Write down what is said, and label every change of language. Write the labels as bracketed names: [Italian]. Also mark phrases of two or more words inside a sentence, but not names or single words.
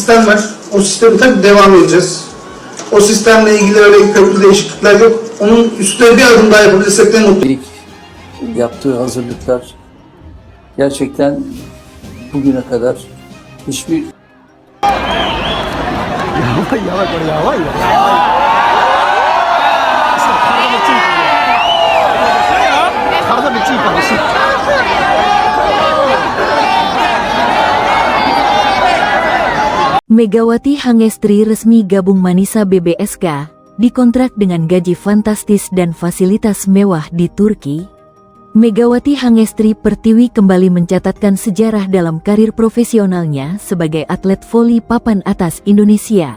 [Turkish] sistem var. O sistemi tabii devam edeceğiz. O sistemle ilgili öyle köklü değişiklikler yok. Onun üstüne bir adım daha yapabilirsek de mutlu. İlk yaptığı hazırlıklar gerçekten bugüne kadar hiçbir [Japanese] 体めっちゃいいからしい。 [Indonesian] Megawati Hangestri resmi gabung Manisa BBSK, dikontrak dengan gaji fantastis dan fasilitas mewah di Turki. Megawati Hangestri Pertiwi kembali mencatatkan sejarah dalam karir profesionalnya sebagai atlet voli papan atas Indonesia.